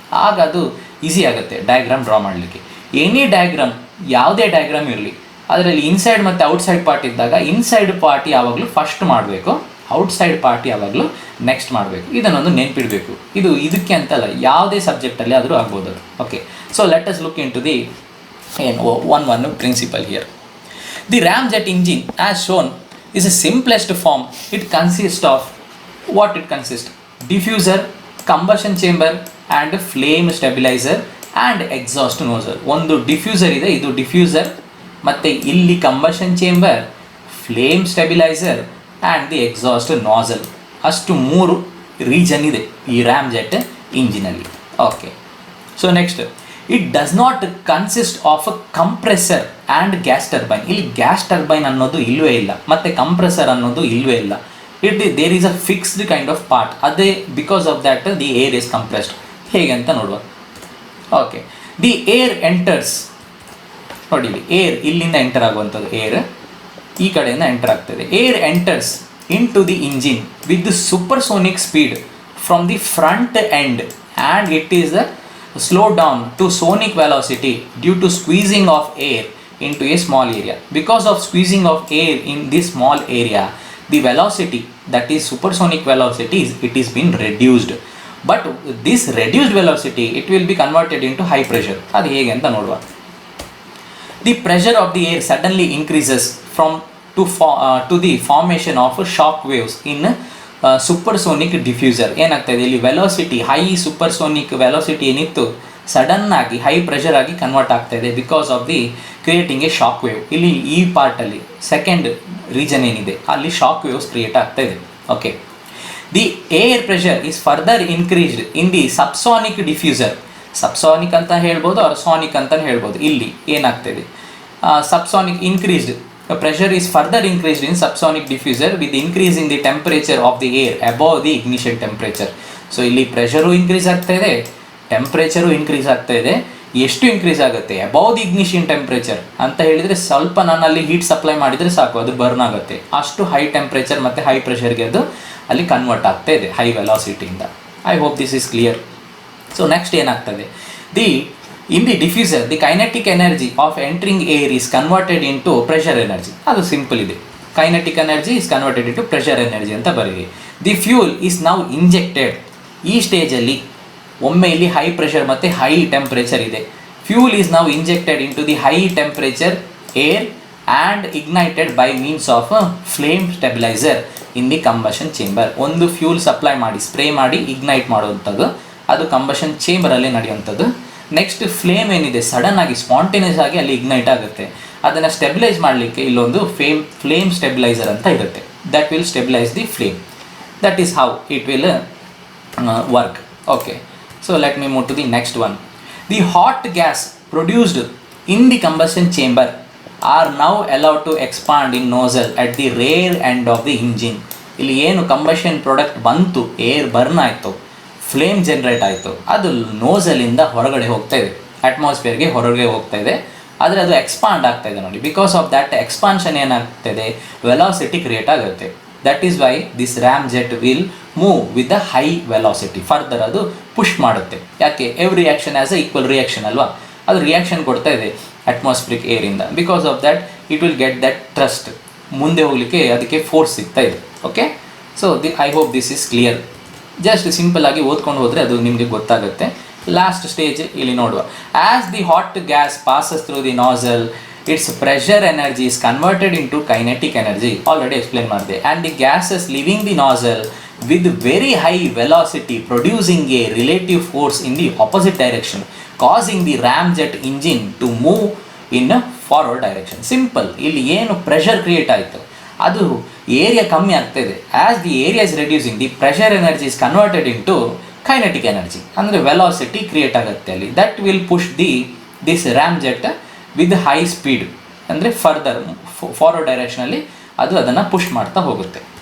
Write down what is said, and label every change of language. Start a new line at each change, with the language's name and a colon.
Kannada: ಆಗ ಅದು ಈಸಿ ಆಗುತ್ತೆ ಡಯಾಗ್ರಾಮ್ ಡ್ರಾ ಮಾಡಲಿಕ್ಕೆ.
English: any diagram,
Kannada: ಯಾವುದೇ ಡಯಾಗ್ರಾಮ್ ಇರಲಿ, ಅದರಲ್ಲಿ ಇನ್ಸೈಡ್ ಮತ್ತು ಔಟ್ಸೈಡ್ ಪಾರ್ಟ್ ಇದ್ದಾಗ ಇನ್ಸೈಡ್ ಪಾರ್ಟ್ ಯಾವಾಗಲೂ ಫಸ್ಟ್ ಮಾಡಬೇಕು, ಔಟ್ಸೈಡ್ ಪಾರ್ಟ್ ಯಾವಾಗಲೂ ನೆಕ್ಸ್ಟ್ ಮಾಡಬೇಕು. ಇದನ್ನೊಂದು ನೆನಪಿಡಬೇಕು. ಇದು ಇದಕ್ಕೆ ಅಂತಲ್ಲ, ಯಾವುದೇ ಸಬ್ಜೆಕ್ಟಲ್ಲಿ ಆದರೂ ಆಗ್ಬೋದು ಅದು.
English: Okay, so let us look into the one principle here. The ramjet engine as shown is a simplest form. It consists of what it consists? Diffuser, combustion chamber and flame stabilizer and exhaust nozzle.
Kannada: ಒಂದು diffuser ಇದೆ, ಇದು diffuser, ಮತ್ತು ಇಲ್ಲಿ combustion chamber, flame stabiliser
English: And the exhaust nozzle.
Kannada: ಅಷ್ಟು 3 region ಇದೆ ಈ RAM jet ಇಂಜಿನಲ್ಲಿ.
English: Okay, so next, it does not consist of a compressor and gas turbine.
Kannada: ಇಲ್ಲಿ gas turbine ಅನ್ನೋದು ಇಲ್ಲವೇ ಇಲ್ಲ, ಮತ್ತು ಕಂಪ್ರೆಸರ್ ಅನ್ನೋದು ಇಲ್ಲವೇ ಇಲ್ಲ.
English: There is a fixed kind of part. ಅದೇ because of that the air is compressed.
Kannada: ಹೇಗೆ ಅಂತ ನೋಡುವ.
English: okay, the air enters,
Kannada: ನೋಡಿ ಇಲ್ಲಿ ಏರ್ ಇಲ್ಲಿಂದ ಎಂಟರ್ ಆಗುವಂಥದ್ದು, ಏರ್ ಈ ಕಡೆಯಿಂದ ಎಂಟರ್ ಆಗ್ತದೆ.
English: Air enters into the engine with supersonic speed from the front end and it is the slow down to sonic velocity due to squeezing of air into a small area. Because of squeezing of air in this small area, the velocity, that is supersonic velocity, it is been reduced. But this reduced velocity it will be converted into high pressure.
Kannada: Adu hege anta noduva.
English: The pressure of the air suddenly increases to the formation of shock waves in supersonic diffuser.
Kannada: ಏನಾಗ್ತಾಯಿದೆ ಇಲ್ಲಿ velocity, high supersonic velocity ಏನಿತ್ತು ಸಡನ್ನಾಗಿ high pressure ಆಗಿ convert ಆಗ್ತಾಯಿದೆ
English: Because of the creating a shock wave.
Kannada: ಇಲ್ಲಿ ಈ ಪಾರ್ಟಲ್ಲಿ second region ಏನಿದೆ ಅಲ್ಲಿ shock waves create ಆಗ್ತಾಯಿದೆ.
English: Okay, the air pressure is further increased in the subsonic diffuser.
Kannada: Subsonic ಅಂತ ಹೇಳ್ಬೋದು, ಆರ್ ಸಾನಿಕ್ ಅಂತಲೂ ಹೇಳ್ಬೋದು. ಇಲ್ಲಿ ಏನಾಗ್ತಾಯಿದೆ,
English: Subsonic increased, pressure is further increased in subsonic diffuser with increasing the temperature of the air above the ignition temperature.
Kannada: So ಇಲ್ಲಿ pressure increase ಆಗ್ತಾ ಇದೆ, temperature increase ಆಗ್ತಾ ಇದೆ. ಎಷ್ಟು ಇನ್ಕ್ರೀಸ್ ಆಗುತ್ತೆ,
English: above the ignition temperature
Kannada: ಅಂತ ಹೇಳಿದರೆ ಸ್ವಲ್ಪ ನಾನು ಅಲ್ಲಿ ಹೀಟ್ ಸಪ್ಲೈ ಮಾಡಿದರೆ ಸಾಕು, ಅದು ಬರ್ನ್ ಆಗುತ್ತೆ. ಅಷ್ಟು ಹೈ ಟೆಂಪ್ರೇಚರ್ ಮತ್ತು ಹೈ ಪ್ರೆಷರ್ಗೆ ಅದು ಅಲ್ಲಿ ಕನ್ವರ್ಟ್ ಆಗ್ತಾ ಇದೆ high ವೆಲಾಸಿಟಿಯಿಂದ.
English: I hope this is clear. So next
Kannada: ಏನಾಗ್ತದೆ,
English: in the diffuser the kinetic energy of entering air is converted into pressure energy.
Kannada: ಅದು ಸಿಂಪಲ್ ಇದೆ,
English: kinetic energy is converted into pressure energy
Kannada: ಅಂತ ಬರೀರಿ.
English: The fuel is now injected.
Kannada: ಈ ಸ್ಟೇಜಲ್ಲಿ ಒಮ್ಮೆ ಇಲ್ಲಿ high pressure ಮತ್ತು ಹೈ ಟೆಂಪ್ರೇಚರ್ ಇದೆ,
English: Fuel is now injected into the high temperature air and ignited by means of a flame stabilizer in the combustion chamber.
Kannada: ಒಂದು fuel supply ಮಾಡಿ spray ಮಾಡಿ ignite ಮಾಡುವಂಥದ್ದು, ಅದು ಕಂಬಷನ್ ಚೇಂಬರಲ್ಲಿ ನಡೆಯುವಂಥದ್ದು. ನೆಕ್ಸ್ಟ್ ಫ್ಲೇಮ್ ಏನಿದೆ sudden ಆಗಿ spontaneous ಆಗಿ ಅಲ್ಲಿ ಇಗ್ನೈಟ್ ಆಗುತ್ತೆ, ಅದನ್ನು ಸ್ಟೆಬಿಲೈಸ್ ಮಾಡಲಿಕ್ಕೆ ಇಲ್ಲೊಂದು ಫ್ಲೇಮ್ ಸ್ಟೆಬಿಲೈಸರ್ ಅಂತ ಇರುತ್ತೆ.
English: That will stabilise the flame. That is how it will work. Okay, so let me move to the next one. The hot gas produced in the combustion chamber are now allowed to expand in nozzle at the rear end of the engine.
Kannada: ಇಲ್ಲಿ ಏನು combustion product ಬಂತು, air burn ಆಯಿತು, flame generate ಆಯಿತು, ಅದು ನೋಸಲಿಂದ ಹೊರಗಡೆ ಹೋಗ್ತಾ ಇದೆ, ಅಟ್ಮಾಸ್ಫಿಯರ್ಗೆ ಹೊರಗಡೆ ಹೋಗ್ತಾ ಇದೆ. ಆದರೆ ಅದು ಎಕ್ಸ್ಪಾಂಡ್ ಆಗ್ತಾ ಇದೆ ನೋಡಿ.
English: because of that
Kannada: expansion ಏನಾಗ್ತಾಯಿದೆ, velocity create ಆಗುತ್ತೆ.
English: That is why this ram jet will move with the high velocity.
Kannada: Further ಅದು ಪುಷ್ ಮಾಡುತ್ತೆ. ಯಾಕೆ?
English: every reaction as a equal reaction
Kannada: ಅಲ್ವಾ, ಅದು ರಿಯಾಕ್ಷನ್ ಕೊಡ್ತಾ ಇದೆ atmospheric ಏರಿಂದ.
English: because of that it will get that thrust,
Kannada: ಮುಂದೆ ಹೋಗಲಿಕ್ಕೆ ಅದಕ್ಕೆ ಫೋರ್ಸ್ ಸಿಗ್ತಾ ಇದೆ.
English: Okay, so I hope this is clear. Just simple
Kannada: ಆಗಿ ಓದ್ಕೊಂಡು ಹೋದರೆ ಅದು ನಿಮಗೆ ಗೊತ್ತಾಗುತ್ತೆ. ಲಾಸ್ಟ್ ಸ್ಟೇಜ್ ಇಲ್ಲಿ ನೋಡುವ.
English: As the hot gas passes through the nozzle, its pressure energy is converted into kinetic energy. Already explain
Kannada: ಮಾಡಿದೆ.
English: And the gases leaving the nozzle with very high velocity producing a relative force in the opposite direction, causing the ramjet engine to move in a forward direction. Simple.
Kannada: ಇಲ್ಲಿ ಏನು pressure create ಆಯಿತು, ಅದು area ಕಮ್ಮಿ ಆಗ್ತಾಯಿದೆ.
English: as the area is reducing, the pressure energy is converted into kinetic energy,
Kannada: ಅಂದರೆ velocity create ಆಗುತ್ತೆ ಅಲ್ಲಿ.
English: that will push this ramjet with high speed,
Kannada: ಅಂದರೆ ಫರ್ದರ್ ಫಾರ್ವರ್ಡ್ ಡೈರೆಕ್ಷನಲ್ಲಿ ಅದು ಅದನ್ನು ಪುಷ್ ಮಾಡ್ತಾ ಹೋಗುತ್ತೆ.